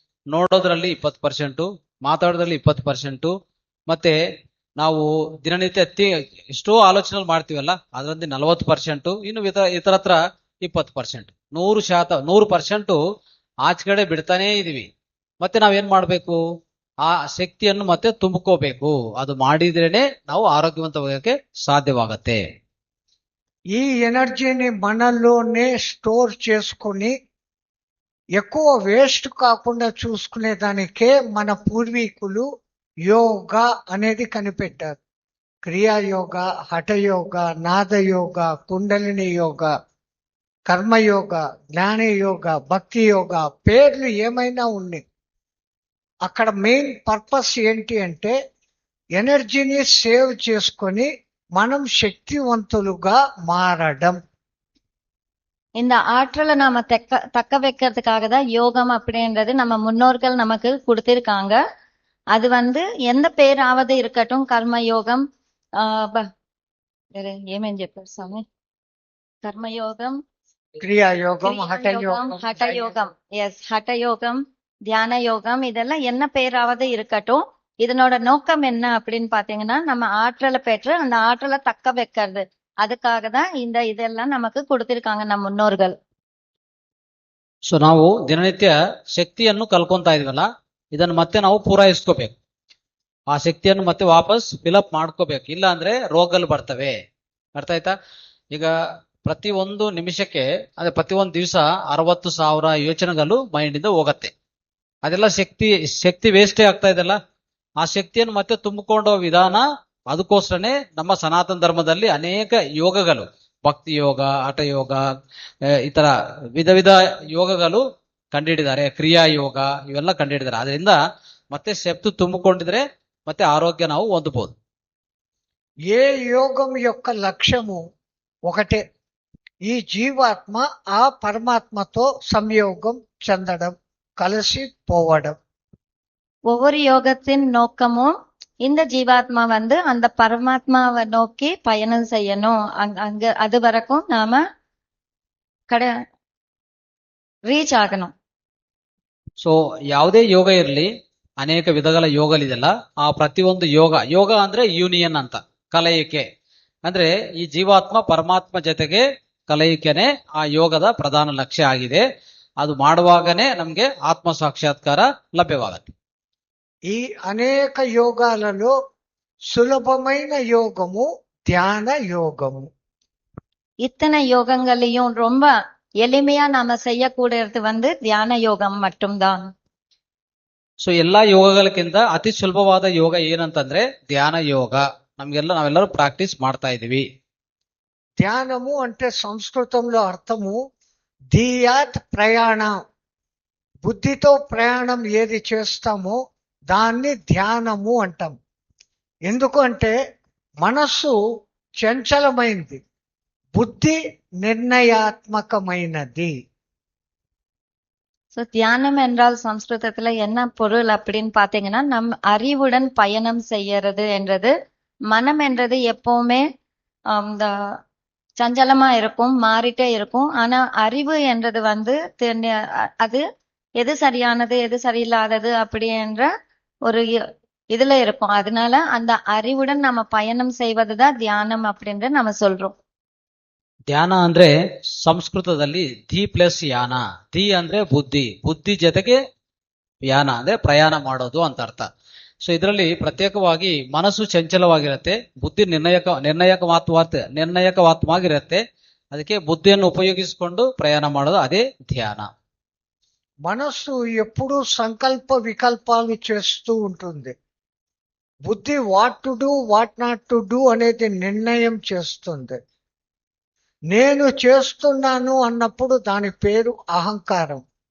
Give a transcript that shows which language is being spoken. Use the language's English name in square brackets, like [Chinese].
[Kannada] ನೋಡೋದ್ರಲ್ಲಿ 20%, ಮಾತಾಡೋದ್ರಲ್ಲಿ 20%, ಮತ್ತೆ ನಾವು ದಿನನಿತ್ಯ ಎಷ್ಟೋ ಆಲೋಚನೆ ಮಾಡ್ತೀವಲ್ಲ, ಅದರಲ್ಲಿ 40%, ಇನ್ನು ಇತರತ್ರ 20%. 100% ಆಚೆ ಕಡೆ ಬಿಡ್ತಾನೇ ಇದೀವಿ. ಮತ್ತೆ ನಾವೇನ್ ಮಾಡ್ಬೇಕು? ಆ ಶಕ್ತಿಯನ್ನು ಮತ್ತೆ ತುಂಬಿಕೋಬೇಕು. ಅದು ಮಾಡಿದ್ರೇನೆ ನಾವು ಆರೋಗ್ಯವಂತವಾಗಕ್ಕೆ ಸಾಧ್ಯವಾಗತ್ತೆ. [Telugu] ఈ ఎనర్జీని మనలోనే స్టోర్ చేసుకొని ఎక్కువ వేస్ట్ కాకుండా చూసుకునే దానికే మన పూర్వీకులు యోగా అనేది కనిపెట్టారు. క్రియాయోగ, హఠయోగ, నాదయోగ, కుండలిని యోగ, కర్మయోగ, జ్ఞానయోగ, భక్తి యోగ, పేర్లు ఏమైనా ఉన్నాయి. అక్కడ మెయిన్ పర్పస్ ఏంటి అంటే ఎనర్జీని సేవ్ చేసుకొని మనం శక్తివంతులుగా మారడం. [Tamil] இந்த ஆற்றலை நாம தக்க வைக்கிறதுக்காக தான் யோகம் அப்படின்றது நம்ம முன்னோர்கள் நமக்கு கொடுத்திருக்காங்க. அது எந்த பேராவது இருக்கட்டும், கர்ம யோகம், வேற [Telugu] ఏమేం చెప్పారు స్వామి? కర్మయోగం, [Tamil] கிரியாயோகம், கிரியாயோகம், ஹఠயோகம், ஹடயோகம். எஸ், ஹடயோகம், தியான யோகம், இதெல்லாம் என்ன பேராவது இருக்கட்டும். இதனோட நோக்கம் என்ன அப்படின்னு பாத்தீங்கன்னா, நம்ம ஆற்றலை பெற்று அந்த ஆற்றலை தக்க வைக்கிறது. அதுக்காக தான் இதெல்லாம் நமக்கு கொடுத்திருக்காங்க ನಮ್ಮ ಮುನ್ನೋರ್ಗಳು. [Kannada] ಸೊ ನಾವು ದಿನನಿತ್ಯ ಶಕ್ತಿಯನ್ನು ಕಲ್ಕೊಂತಾ ಇದೀವಲ್ಲ, ಇದನ್ನು ಮತ್ತೆ ನಾವು ಪೂರೈಸ್ಕೋಬೇಕು. ಆ ಶಕ್ತಿಯನ್ನು ಮತ್ತೆ ವಾಪಸ್ ಫಿಲಪ್ ಮಾಡ್ಕೋಬೇಕು. ಇಲ್ಲ ಅಂದ್ರೆ ರೋಗಗಳು ಬರ್ತವೆ. ಅರ್ಥ ಆಯ್ತಾ? ಈಗ ಪ್ರತಿ ಒಂದು ನಿಮಿಷಕ್ಕೆ ಅದೇ ಪ್ರತಿ ಒಂದು ದಿವಸ 60,000 ಯೋಚನೆಗಳು ಮೈಂಡ್ ಇಂದ ಹೋಗತ್ತೆ. ಅದೆಲ್ಲ ಶಕ್ತಿ ವೇಸ್ಟೇ ಆಗ್ತಾ ಇದೆಲ್ಲ. ಆ ಶಕ್ತಿಯನ್ನು ಮತ್ತೆ ತುಂಬಿಕೊಳ್ಳೋ ವಿಧಾನ, ಅದಕ್ಕೋಸ್ಕರನೇ ನಮ್ಮ ಸನಾತನ ಧರ್ಮದಲ್ಲಿ ಅನೇಕ ಯೋಗಗಳು, ಭಕ್ತಿ ಯೋಗ, ಹಠಯೋಗ, ಈ ತರ ವಿಧ ಯೋಗಗಳು ಕಂಡುಹಿಡಿದ್ದಾರೆ. ಕ್ರಿಯಾ ಯೋಗ ಇವೆಲ್ಲ ಕಂಡುಹಿಡಿದ್ದಾರೆ. ಅದರಿಂದ ಮತ್ತೆ ಶಕ್ತಿ ತುಂಬಿಕೊಂಡಿದ್ರೆ ಮತ್ತೆ ఆరోగ్య ನಾವು ಹೊಂದಬಹುದು. [Telugu] ఏ యోగం యొక్క లక్ష్యము ఒకటే, ఈ జీవాత్మ ఆ పరమాత్మతో సంయోగం చెందడం, కలిసి పోవడం. [Tamil] ஒவ்வொரு யோகத்தின் நோக்கமும் இந்த ஜீவாத்மா அந்த பரமாத்மாவை நோக்கி பயணம் செய்யணும். அங்க அது வரைக்கும் நாம ರೀಚ್ ಆಗணும். [Kannada] ಸೊ ಯಾವುದೇ ಯೋಗ ಇರಲಿ, ಅನೇಕ ವಿಧಗಳ ಯೋಗಗಳಿದೆಲ್ಲ. ಆ ಪ್ರತಿಯೊಂದು ಯೋಗ ಅಂದ್ರೆ ಯೂನಿಯನ್ ಅಂತ, ಕಲಯಿಕೆ. ಅಂದ್ರೆ ಈ ಜೀವಾತ್ಮ ಪರಮಾತ್ಮ ಜೊತೆಗೆ ಕಲಯಿಕೆನೆ ಆ ಯೋಗದ ಪ್ರಧಾನ ಲಕ್ಷ್ಯ ಆಗಿದೆ. ಅದು ಮಾಡುವಾಗನೇ ನಮ್ಗೆ ಆತ್ಮ ಸಾಕ್ಷಾತ್ಕಾರ ಲಭ್ಯವಾಗತ್ತೆ. [Telugu] ఈ అనేక యోగాలలో సులభమైన యోగము ధ్యాన యోగము. [Tamil] இத்தனை யோகங்களையும் ரொம்ப எளிமையா நாம செய்யக்கூடியது தியான யோகம் மட்டும்தான். [Kannada] ಸೊ ಎಲ್ಲಾ ಯೋಗಗಳಕ್ಕಿಂತ ಅತಿ ಸುಲಭವಾದ ಯೋಗ ಏನಂತಂದ್ರೆ ಧ್ಯಾನ ಯೋಗ. ನಾವೆಲ್ಲರೂ ಪ್ರಾಕ್ಟೀಸ್ ಮಾಡ್ತಾ ಇದೀವಿ. [Telugu] ధ్యానము అంటే సంస్కృతంలో అర్థము ధియాత్ ప్రయాణం. బుద్ధితో ప్రయాణం ఏది చేస్తామో దాన్ని ధ్యానము అంటాం. ఎందుకు అంటే మనస్సు చంచలమైంది, బుద్ధి నిర్ణయాత్మకమైనది. [Tamil] சோ தியானம் என்றால் சம்ஸ்கிருதத்துல என்ன பொருள் அப்படின்னு பாத்தீங்கன்னா, நம் அறிவுடன் பயணம் செய்யறது என்றது. மனம் என்றது எப்பவுமே இந்த சஞ்சலமா இருக்கும், மாறிட்டே இருக்கும். ஆனா அறிவு என்றது அது எது சரியானது எது சரியில்லாதது அப்படி என்ற ஒரு இதுல இருக்கும். அதனால அந்த அறிவுடன் நம்ம பயணம் செய்வதுதான் தியானம் அப்படின்னு நம்ம சொல்றோம். [Kannada] ಧ್ಯಾನ ಅಂದ್ರೆ ಸಂಸ್ಕೃತದಲ್ಲಿ ಧಿ ಪ್ಲಸ್ ಯಾನ. ಧಿ ಅಂದ್ರೆ ಬುದ್ಧಿ ಜೊತೆಗೆ ಯಾನ ಅಂದ್ರೆ ಪ್ರಯಾಣ ಮಾಡೋದು ಅಂತ ಅರ್ಥ. ಸೊ ಇದರಲ್ಲಿ ಪ್ರತ್ಯೇಕವಾಗಿ ಮನಸ್ಸು ಚಂಚಲವಾಗಿರುತ್ತೆ, ಬುದ್ಧಿ ನಿರ್ಣಾಯಕವಾತ್ಮವಾಗಿರುತ್ತೆ. ಅದಕ್ಕೆ ಬುದ್ಧಿಯನ್ನು ಉಪಯೋಗಿಸಿಕೊಂಡು ಪ್ರಯಾಣ ಮಾಡೋದು ಅದೇ ಧ್ಯಾನ. [Telugu] మనస్సు ఎప్పుడూ సంకల్ప వికల్పాలు చేస్తూ ఉంటుంది. బుద్ధి [English] what to do what not to do [Telugu] అనేది నిర్ణయం చేస్తుంది. నేను చేస్తున్నాను అన్నప్పుడు దాని పేరు అహంకారం.